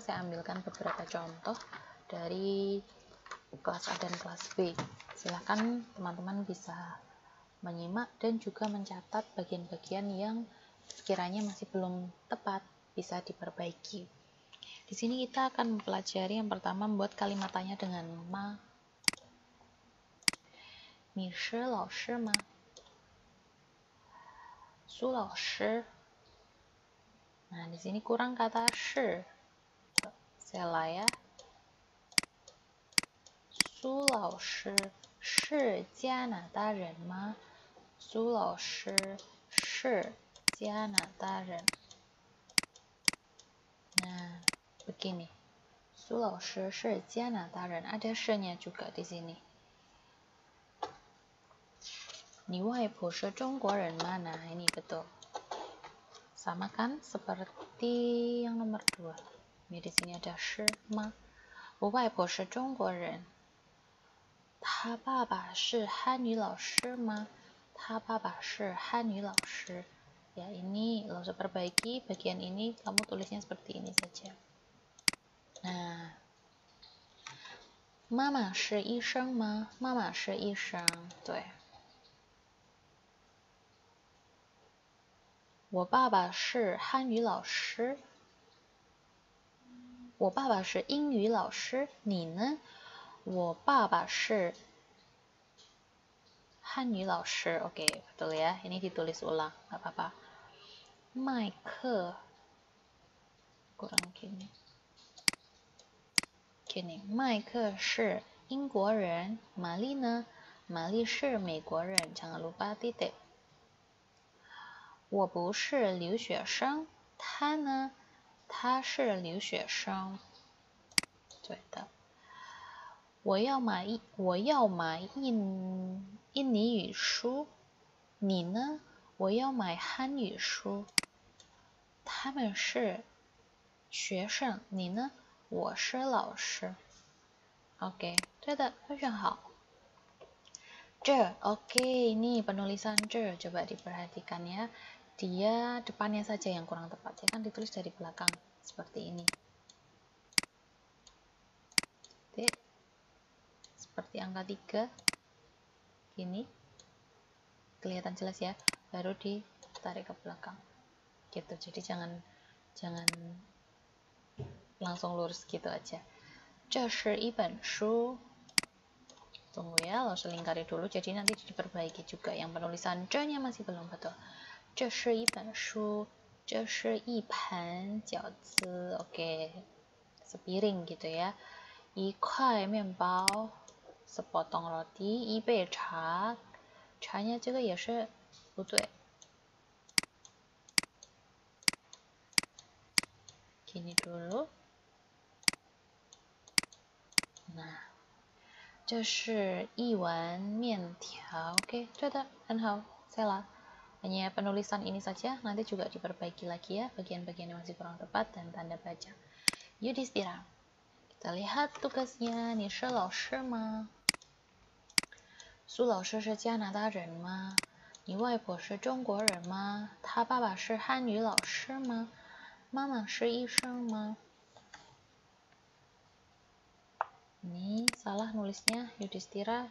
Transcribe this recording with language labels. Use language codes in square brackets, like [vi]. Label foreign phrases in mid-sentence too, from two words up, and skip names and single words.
[id] Saya ambilkan beberapa contoh dari kelas A dan kelas B. Silahkan teman-teman bisa menyimak dan juga mencatat bagian-bagian yang sekiranya masih belum tepat, bisa diperbaiki. Di sini kita akan mempelajari yang pertama membuat kalimat tanya dengan ma. [zh] 你是老师吗？苏老师。 [id] Nah, di sini kurang kata 是. Saya ya. [zh] 苏老师是加拿大人吗？苏老师是加拿大人。 [id] Nah, begini. [zh] 苏老师是加拿大人, [id] ada 是nya juga di sini. [zh] 你外婆是中国人吗? [id] Nah, ini betul. Sama kan seperti yang nomor 2. Ini di sini ada [zh] 是吗? 我外婆是中国人。他爸爸是汉语老师吗？他爸爸是汉语老师。 [id] Ya, ini lo usah perbaiki bagian ini, kamu tulisnya seperti ini saja. Nah, [zh] 妈妈是医生吗？妈妈是医生。对。我爸爸是汉语老师。我爸爸是英语老师。你呢？我爸爸是汉语老师。 [id] Oke, betul ya. Ini ditulis ulang, nggak apa-apa. 麦克 kurang gini. Gini, [zh] 麦克是英国人，玛丽呢？玛丽是美国人。 [id] Jangan lupa titik. [zh] 我不是留学生，他呢？他是留学生。对的。我要买印尼语书，你呢？我要买汉语书。他们是学生，你呢？我是老师。Oke, 对的，非常好。 [id] 这 oke, ini penulisan 这 coba diperhatikan ya. Dia depannya saja yang kurang tepat, ya kan ditulis dari belakang seperti ini. Titik. Seperti angka 3. Gini. Kelihatan jelas ya, baru ditarik ke belakang. Gitu. Jadi jangan langsung lurus gitu aja. [zh] 这是一本书. [id] Tunggu ya, lo selingkari dulu, jadi nanti diperbaiki juga. Yang penulisan C-nya masih belum betul. [zh] 这是一本书，这是一盘饺子。 [id] Oke, sepiring gitu ya. [zh] 一块面包 [id] sepotong roti. [zh] 一杯茶 茶nya 这个也是不对。 [id] Gini dulu. Nah, [zh] 这是一碗面条. Oke, 对的，很好 ，salah. [id] Hanya penulisan ini saja, nanti juga diperbaiki lagi ya, bagian-bagian yang masih kurang tepat dan tanda baca. Yudhistira. Kita lihat tugasnya. [zh] 你是老师吗？苏老师是加拿大人吗？你外婆是中国人吗？他爸爸是汉语老师吗？妈妈是医生吗？ [id] Ini salah nulisnya Yudhistira.